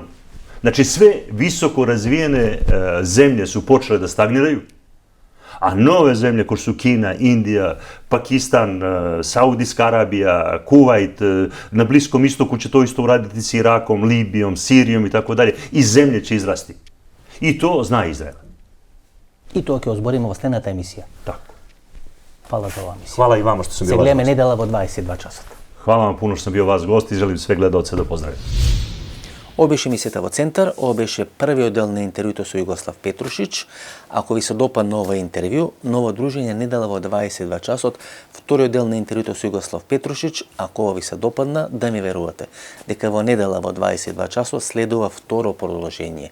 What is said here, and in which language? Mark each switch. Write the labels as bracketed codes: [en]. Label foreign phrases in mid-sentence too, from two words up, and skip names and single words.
[sr] Znači sve visoko razvijene zemlje su počele da stagniraju, a nove zemlje kao su Kina, Indija, Pakistan, Saudijska Arabija, Kuvajt, na Bliskom istoku će to isto uraditi s Irakom, Libijom, Sirijom i tako dalje, i zemlje će izrasti. I to zna Izrael. [mk] И тоа ќе озбориме во следната емисија. [sr] Tako. [mk] Фала за оваа емисија. [sr] Hvala i vama što sam bio [mk] Се [sr] vas [mk] гледаме [sr] gost. [mk] недела во 22 часот. [sr] Hvala vam puno što sam bio vas gost i želim sve gledalce da pozdravim. [mk] Ова беше емисијата во Центар, ова беше првиот дел на интервјуто со Југослав Петрушич. Ако ви се допадна ова интервју, ново дружење недела во 22 часот, вториот дел на интервјуто со Југослав Петрушич, ако ова ви се допадна, да ми верувате, дека во недела во 22 часот следува второ продолжение.